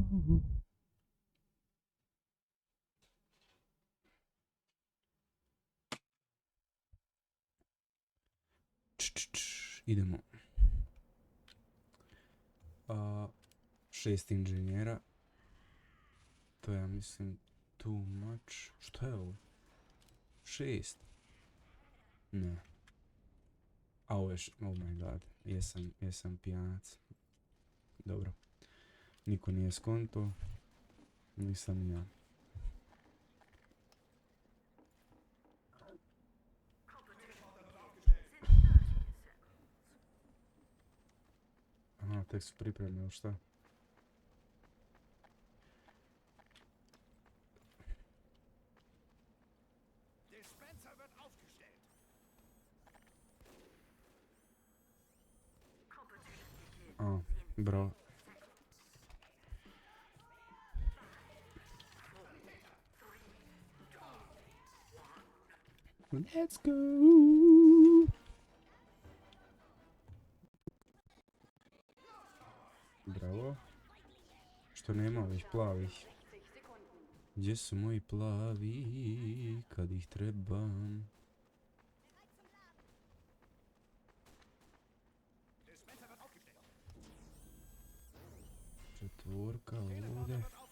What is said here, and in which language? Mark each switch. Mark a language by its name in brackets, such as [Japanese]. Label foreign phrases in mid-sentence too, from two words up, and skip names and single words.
[Bosnian] Idemo. 6 inženjera. To ja mislim [English] too much. [Bosnian] Što je ovo? 6. Ne. A ovo je [English] oh my god. [Bosnian] Jesam pijanac. Dobro. Niko nije skonto. Nisam ni ja. Aha, tek su pripremili, šta? A, bro. [English] Let's go! [Bosnian] Bravo. Što nema ovih plavih? Gdje su moji plavi kad ih trebam? Četvorka ovdje.